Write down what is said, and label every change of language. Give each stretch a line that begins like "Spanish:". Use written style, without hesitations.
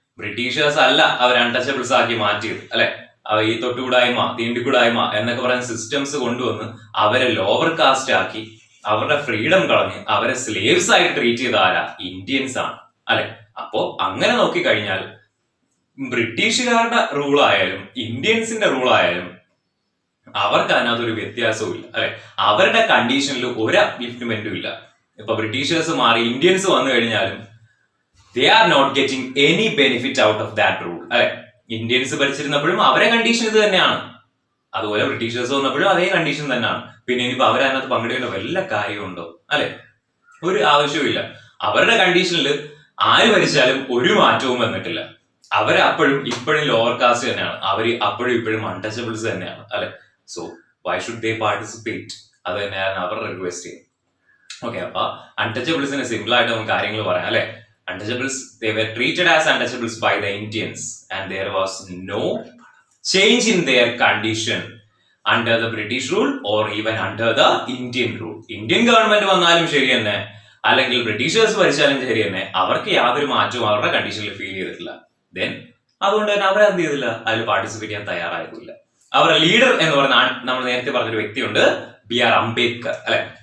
Malayalam: Britishers അല്ല അവരെ Untouchables ആക്കി മാറ്റിയത് അല്ലെ. ഈ തൊട്ടുകൂടായ്മ, തീണ്ടിക്കൂടായ്മ എന്നൊക്കെ പറയുന്ന സിസ്റ്റംസ് കൊണ്ടുവന്ന് അവരെ ലോവർ കാസ്റ്റ് ആക്കി അവരുടെ ഫ്രീഡം കളഞ്ഞ് അവരെ സ്ലേവ്സ് ആയിട്ട് ട്രീറ്റ് ചെയ്ത ആരാ? ഇന്ത്യൻസ് ആണ് അല്ലെ. അപ്പോ അങ്ങനെ നോക്കിക്കഴിഞ്ഞാൽ ബ്രിട്ടീഷുകാരുടെ റൂൾ ആയാലും ഇന്ത്യൻസിന്റെ റൂൾ ആയാലും അവർക്ക് അതിനകത്തൊരു വ്യത്യാസവും ഇല്ല അല്ലെ. അവരുടെ കണ്ടീഷനിൽ ഒരു അപ്ലിഫ്റ്റ്മെന്റും ഇല്ല. ഇപ്പൊ ബ്രിട്ടീഷേഴ്സ് മാറി ഇന്ത്യൻസ് വന്നു കഴിഞ്ഞാലും
English: they are not getting any benefit out of that rule അല്ലെ.
Malayalam: ഇന്ത്യൻസ് ഭരിച്ചിരുന്നപ്പോഴും അവരെ കണ്ടീഷൻ ഇത് തന്നെയാണ്, അതുപോലെ ബ്രിട്ടീഷേഴ്സ് വന്നപ്പോഴും അതേ കണ്ടീഷൻ തന്നെയാണ്. പിന്നെ ഇനിയിപ്പോ അവരതിനകത്ത് പങ്കെടുക്കേണ്ട വല്ല കാര്യമുണ്ടോ അല്ലെ? ഒരു ആവശ്യവും ഇല്ല. അവരുടെ കണ്ടീഷനിൽ ആര് ഭരിച്ചാലും ഒരു മാറ്റവും വന്നിട്ടില്ല. അവരപ്പോഴും ഇപ്പോഴും ലോവർ കാസ്റ്റ് തന്നെയാണ്, അവര് അപ്പോഴും ഇപ്പോഴും അൺടച്ചബിൾസ് തന്നെയാണ് അല്ലെ.
English: So why should they participate?
Malayalam: അത് തന്നെയാണ് അവരുടെ റിക്വസ്റ്റ് ചെയ്യുന്നത്. ഓക്കെ, അപ്പൊ അൺടച്ചബിൾസിന് സിമ്പിൾ ആയിട്ട് നമുക്ക് കാര്യങ്ങൾ പറയാം അല്ലെ.
English: Untouchables, they were treated as untouchables by the Indians and there was no change in their condition under the British rule or even under the Indian rule.
Malayalam: Indian government വന്നാലും ശരി തന്നെ, അല്ലെങ്കിൽ ബ്രിട്ടീഷേഴ്സ് ഭരിച്ചാലും ശരി തന്നെ, അവർക്ക് യാതൊരു മാറ്റവും അവരുടെ കണ്ടീഷനിൽ ഫീൽ ചെയ്തിട്ടില്ല. ദെൻ അതുകൊണ്ട് തന്നെ അവരെന്ത് ചെയ്തില്ല, അതിൽ പാർട്ടിസിപ്പേറ്റ് ചെയ്യാൻ തയ്യാറായിട്ടില്ല. അവരുടെ ലീഡർ എന്ന് പറഞ്ഞ നമ്മൾ നേരത്തെ പറഞ്ഞൊരു വ്യക്തിയുണ്ട്, BR അംബേദ്കർ അല്ലെ.